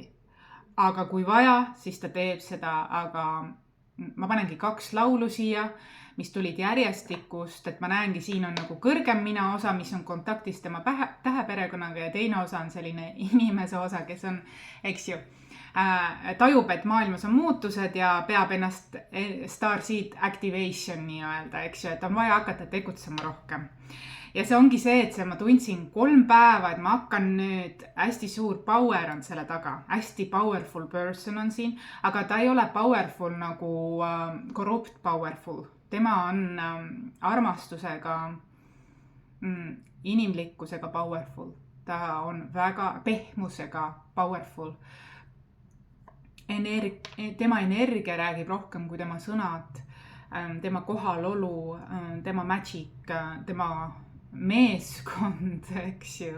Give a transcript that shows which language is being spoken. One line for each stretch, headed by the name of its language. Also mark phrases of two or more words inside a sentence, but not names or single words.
Estonian: Aga kui vaja, siis ta teeb seda, aga ma panengi 2 laulu siia, mis tulid järjestikust, et ma näengi, siin on nagu kõrgem mina osa, mis on kontaktis tema täheperekonnaga ja teine osa on selline inimese osa, kes on, eks ju, tajub, et maailmas on muutused ja peab ennast
English: starseed activation
Estonian: nii-öelda, eks ju, et on vaja hakata tegutsema rohkem. Ja see ongi see, et ma tundsin 3 päeva, et ma hakkan nüüd, hästi suur power on selle taga, hästi
English: powerful person
Estonian: on siin, aga ta ei ole powerful nagu
English: corrupt powerful,
Estonian: tema on armastusega, inimlikkusega powerful, ta on väga pehmusega powerful. Tema energia räägib rohkem kui tema sõnad, tema kohalolu, tema magic, tema meeskond, eks ju.